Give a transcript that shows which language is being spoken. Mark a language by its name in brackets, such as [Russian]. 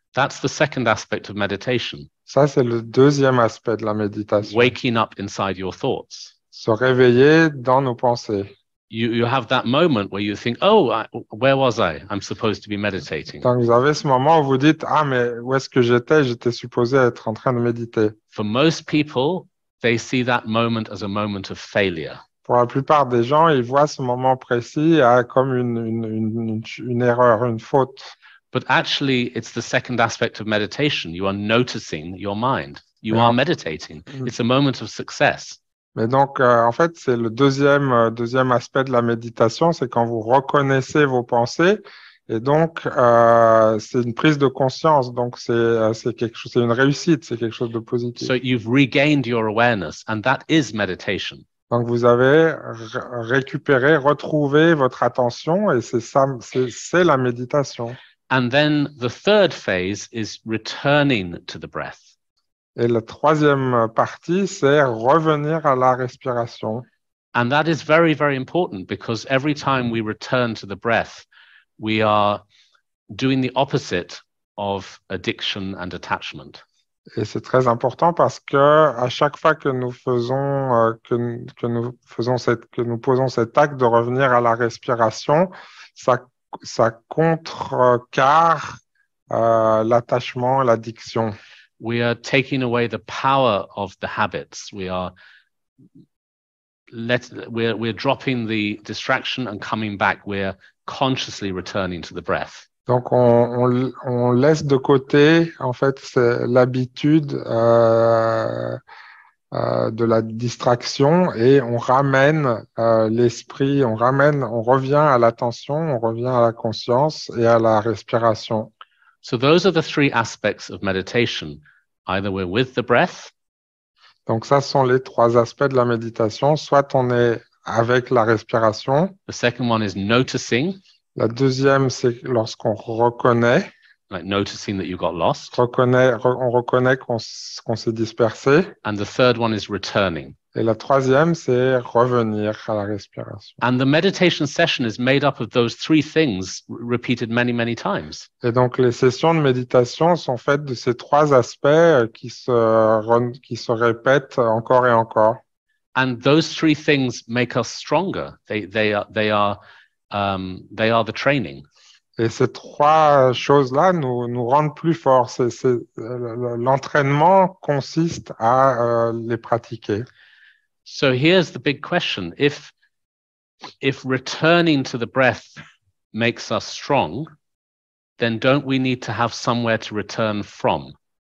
[English] That's the second aspect of meditation. [French] Ça, c'est le deuxième aspect de la méditation. [English] Waking up inside your thoughts. [French] Se réveiller dans nos pensées. [English] You have that moment where you think, where was I? I'm supposed to be meditating. [French] Donc, vous avez ce moment où vous dites, ah, mais où est-ce que j'étais? J'étais supposé être en train de méditer. [English] For most people, they see that moment as a moment of failure. [French] Pour la plupart des gens, ils voient ce moment précis comme une erreur, une faute. [English] But actually, it's the second aspect of meditation. You are noticing your mind. You are meditating. It's a moment of success. [French] Mais donc, en fait, c'est le deuxième aspect de la méditation, c'est quand vous reconnaissez vos pensées. Et donc, c'est une prise de conscience. Donc, c'est quelque chose, c'est une réussite, c'est quelque chose de positif. [English] So you've regained your awareness, and that is meditation. [French] Donc, vous avez récupéré, retrouvé votre attention, et c'est ça, c'est la méditation. [English] And then the third phase is returning to the breath. [French] Et la troisième partie, c'est revenir à la respiration. [English] And that is very, very important because every time we return to the breath, we are doing the opposite of addiction and attachment. [French] Et c'est très important parce que à chaque fois que nous faisons que nous posons cet acte de revenir à la respiration, ça contrecarre l'attachement, l'addiction. [English] We are taking away the power of the habits. We're dropping the distraction and coming back. We're consciously returning to the breath. [French] Donc on laisse de côté en fait l'habitude de la distraction et on ramène l'esprit, on revient à l'attention, on revient à la conscience et à la respiration. [English] So those are the three aspects of meditation. Either we're with the breath. [French] Donc ça sont les trois aspects de la méditation. Soit on est avec la respiration. [English] The second one is noticing. [French] La deuxième, c'est lorsqu'on reconnaît. [English] Like noticing that you got lost. [French] On reconnaît qu'on s'est dispersé. [English] And the third one is returning. [French] Et la troisième, c'est revenir à la respiration. [English] And the meditation session is made up of those three things repeated many, many times. [French] Et donc, les sessions de méditation sont faites de ces trois aspects qui se répètent encore et encore. [English] And those three things make us stronger. They are the training. [French] Et ces trois choses-là nous rendent plus forts. L'entraînement consiste à les pratiquer. [English] So here's the big question. If returning to the breath makes us strong, then don't we need to have somewhere to return from?